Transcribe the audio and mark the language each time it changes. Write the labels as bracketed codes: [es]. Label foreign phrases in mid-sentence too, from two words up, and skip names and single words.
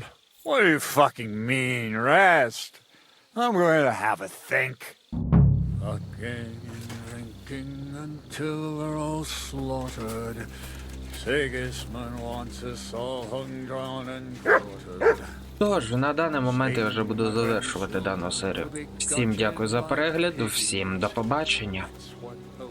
[en] What do you fucking mean, rest? I'm going to have a think. Fucking and drinking until we're all slaughtered. Sigismund wants us all hung, drawn and quartered. [uk] Тож, на даний момент я вже буду завершувати дану серію. Всім дякую за перегляд, всім до побачення.